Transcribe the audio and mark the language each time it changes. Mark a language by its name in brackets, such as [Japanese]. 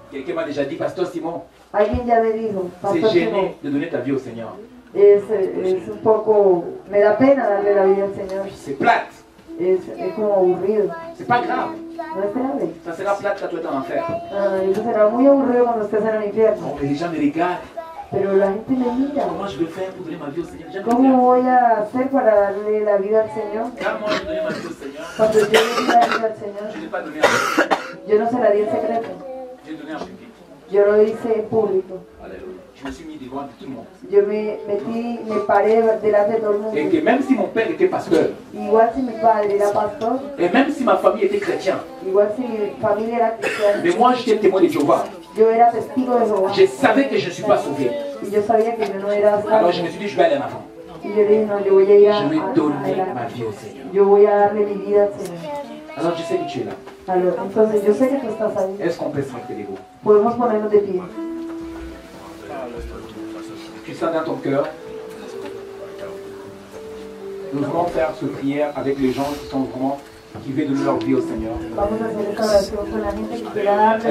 [French] Quelqu'un m'a déjà dit, Pasteur Simon, [Spanish] Alguien ya me dijo, [French] c'est [Spanish] Pastor Simón, [French] gêné de donner ta vie au Seigneur. [Spanish] es un poco, me da pena darle la vida al Señor. [French] C'est plate. [Spanish] Es como aburrido. [French] C'est pas grave. [Spanish] No es grave. [French] Ça sera plate quand tu es en enfer. [Spanish] Eso será muy aburrido cuando estés en el infierno. [French] Non, mais les gens me regardent. [Spanish] Pero la gente me mira. [French] Comment je vais faire pour donner ma vie au Seigneur? Les gens me [Spanish] ¿Cómo [French] regardent. [Spanish] voy a hacer para darle la vida al Señor? [French] Quand moi je donné ma vie au Seigneur, [Spanish] Cuando yo le di la vida al Señor, [French] je n'ai pas donné en secret. [Spanish] yo no se la di en secreto. [French] J'ai donné en public. [Spanish] Yo lo hice en público. [French] Alléluia. Je me suis mis devant tout le monde. [Spanish] Yo me paré delante de todo el mundo. [French] Et que même si mon père était pasteur, [Spanish] Igual si mi padre era pastor, [French] et même si ma famille était chrétienne, [Spanish] igual si mi familia era cristiana, [French] mais moi j'étais témoin de Jéhovah, [Spanish] yo era testigo de Jehová. [French] je savais que je ne suis pas sauvé. [Spanish] Y yo sabía que yo no era [French] Alors [Spanish] salvo. [French] je me suis dit, je vais aller en avant. [Spanish] Y yo le dije, no, yo voy a ir [French] Je vais donner ma [Spanish] adelante. [French] vie au Seigneur. [Spanish] Yo voy a darle mi vida al Señor. [French] Alors je sais que tu es là. [Spanish] Entonces yo sé que tú estás ahí. [French] Est-ce qu'on peut se mettre debout? [Spanish] Podemos ponernos de pie. [French] Tu sens dans ton cœur. Nous voulons faire cette prière avec les gens qui veulent donner leur vie au Seigneur. [Spanish] Vamos a hacer esta oración con la gente que quiera darle